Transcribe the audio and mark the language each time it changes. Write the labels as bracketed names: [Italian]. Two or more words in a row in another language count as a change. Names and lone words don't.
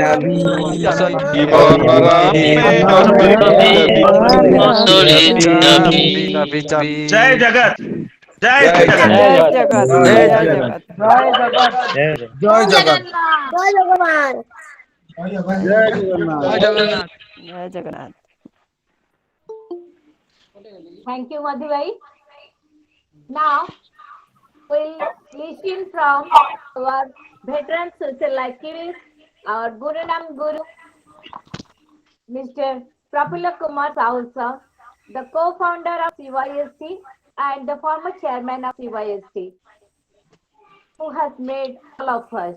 [Odia] ଜୀବନର ଆମେ ଅସଲି ଚାବି। ଜୟ ଜଗତ ଜୟ ଜୟ ଜଗତ। ଜୟ ଜଗତ ଜୟ ଜଗତ ଜୟ ଜଗନ୍ନାଥ। ଜୟ ଜଗନ୍ନାଥ। [English] Thank you, Madhu bhai. Now, we'll listen from our veteran social activist, our Guru Nam Guru, Mr. Prafula Kumar Sahu sir, the co-founder of CYST and the former chairman of CYST, who has made all of us,